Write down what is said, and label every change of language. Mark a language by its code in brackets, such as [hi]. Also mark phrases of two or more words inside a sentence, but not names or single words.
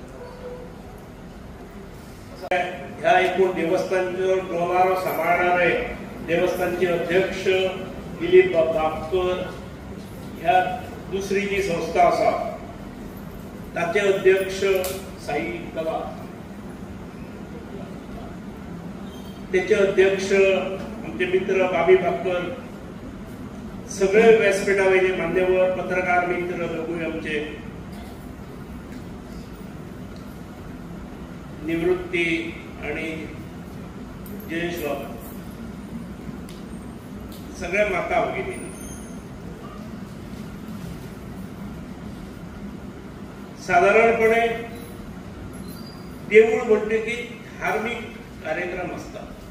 [kok] ह्या एकूण देवस्थानचो डोलारो सांबाळणारे देवस्थानचे अध्यक्ष दिलीप बापकर, ह्या दुसरी जी संस्था आसा ताचे अध्यक्ष साई कला, तेचे अध्यक्ष आमचे मित्र बाबी बापकर, सगळे व्यासपीठावयले मान्यवर पत्रकार मित्र लोकूय आमचे, निवृत्ती आणि जयेश बाबा, सगळ्या माता भगिनी, [mr] साधारणपणे देऊळ म्हणते की धार्मिक कार्यक्रम असतात.